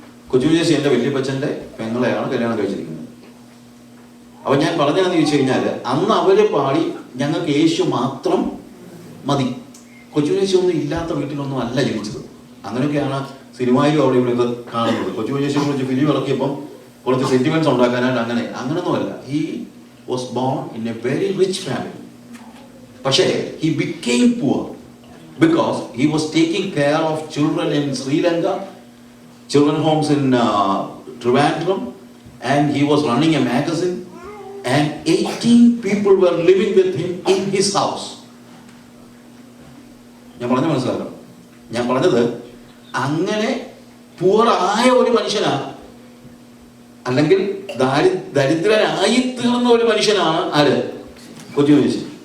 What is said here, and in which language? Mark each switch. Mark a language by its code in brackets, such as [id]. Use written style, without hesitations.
[ml] കൊച്ചുകുഞ്ഞേശി എൻ്റെ വല്യപ്പച്ചൻ്റെ പെങ്ങളെയാണ് കല്യാണം കഴിച്ചിരിക്കുന്നത്. അപ്പൊ ഞാൻ പറഞ്ഞതെന്ന് ചോദിച്ചു കഴിഞ്ഞാൽ, അന്ന് അവര് പാടി ഞങ്ങൾക്ക് യേശു മാത്രം മതി. കൊച്ചുകുഞ്ഞേശി ഒന്നും ഇല്ലാത്ത വീട്ടിലൊന്നും അല്ല ജനിച്ചത്. അങ്ങനെയൊക്കെയാണ് സിനിമയിലും അവിടെ ഇവിടെയൊക്കെ കാണുന്നത്. കൊച്ചുകുഞ്ഞേശിയെ കുറിച്ച് ഫിലിം ഇറക്കിയപ്പം കുറച്ച് സെന്റിമെന്റ്സ് ഉണ്ടാക്കാനായിട്ട് അങ്ങനൊന്നുമല്ല. [en] He was born in a very rich family. പക്ഷേ he became poor because he was taking care of children in Sri Lanka, children homes in Trivandrum, and he was running a magazine, and 18 people were living with him in his house. [ml] ഞാൻ പറഞ്ഞ മനസ്സിലാക്കാം. ഞാൻ പറഞ്ഞത് അങ്ങനെ പൂറായ ഒരു മനുഷ്യനാണ്, അല്ലെങ്കിൽ ദരിദ്രനായി തീർന്ന ഒരു മനുഷ്യനാണ് ആര്? കൊച്ചുകുഞ്ഞേശി.